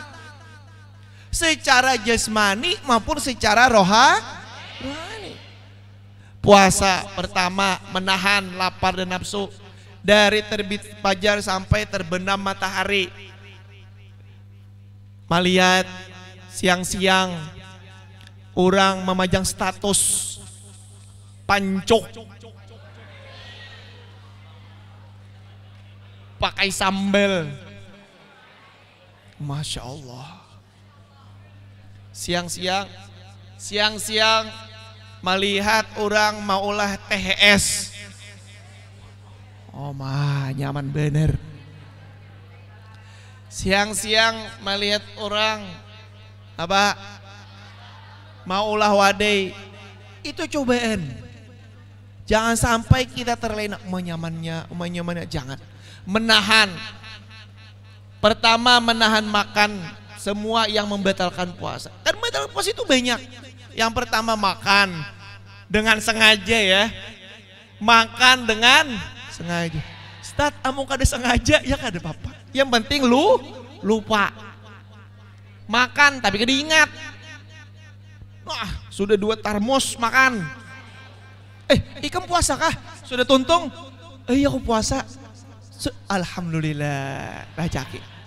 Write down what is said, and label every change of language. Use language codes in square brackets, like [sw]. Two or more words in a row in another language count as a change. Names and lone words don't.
[id] Secara jasmani maupun secara rohani. Puasa pertama menahan lapar dan nafsu dari terbit fajar sampai terbenam matahari. Melihat siang-siang orang memajang status pancok pakai sambal. [ar] ما شاء الله. [id] Siang-siang melihat orang maulah THS. [bjn] Oh mah nyaman bener. [id] Siang-siang melihat orang apa? [bjn] Maulah wadai. [id] Itu cobaan. Jangan sampai kita terlena menyamannya, jangan. Menahan. Pertama menahan makan semua yang membatalkan puasa. Kan membatalkan puasa itu banyak. Yang pertama makan dengan sengaja ya. Makan dengan sengaja. Ustaz, [bjn] amu kada sengaja ya kada apa-apa. [id] Yang penting lupa. Makan tapi kada ingat. Wah, sudah 2 termos makan. [bjn] Ikam puasa kah? Sudah tuntung? [id] Iya aku puasa. Alhamdulillah, rajaki.